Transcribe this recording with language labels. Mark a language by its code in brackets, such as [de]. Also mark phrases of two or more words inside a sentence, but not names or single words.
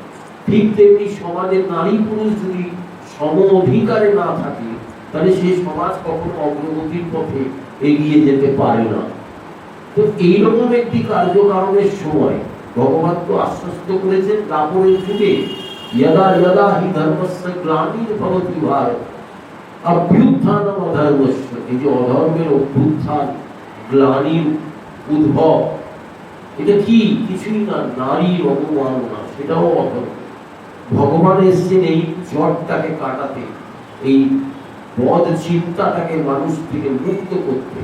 [bn] ঠিক তেমনি সমাজের নারী পুরুষ যদি সম অধিকারে না থাকে, তাহলে সেই সমাজ কখনো অগ্রগতির পথে এগিয়ে যেতে পারে না। তো এইরকম একটি কার্যকারণের সময় ভগবান তো আশ্বস্ত করেছেন দাপরের যুগে, [sa] यदा यदा हि धर्मस्य ग्लानिर्भवति भारत अभ्युत्थानम् अधर्मस्य। [bn] এই যে অধর্মের অভ্যুত্থান, গ্লানির উদ্ভব, এটা কি? কিছুই না, নারীর অবমাননা, সেটাও অধর্ম। ভগবান এসেছেন এই জটটাকে কাটাতে, এই বদ চিন্তাটাকে মানুষ থেকে মুক্ত করতে।